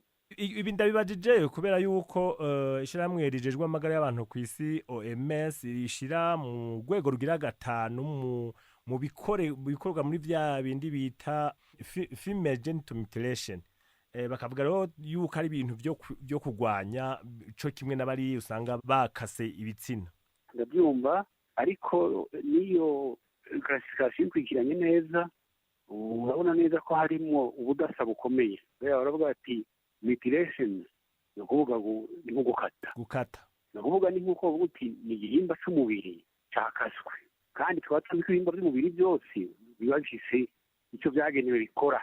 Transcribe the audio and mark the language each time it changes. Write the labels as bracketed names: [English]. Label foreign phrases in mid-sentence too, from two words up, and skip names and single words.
[Rundi] Ibi ndabibajije kubera yuko ishirahamwe rijejwe amagara y'abantu ku isi OMS rishira mu rwego rugira 5 mu bikorwa muri vya bindi bita [English] female genital mutilation. [Rundi] Bakavuga rero yuko ari ibintu byo kugwanya ico kimwe n'abari usanga bakase ibitsina. [Kinyarwanda] Ndabyumva, ariko niyo classification kwikiranye neza urabona neza ko harimo ubudasa bukomeye. Baravuga bati mutilation ni ukuvuga ni nko gukata. Ni ukuvuga ni nk'uko bavuga uti ni igihimba cy'umubiri cyakaswe, kandi tukaba tuzi ko ibihimba by'umubiri byose biba bifise icyo byagenewe bikora.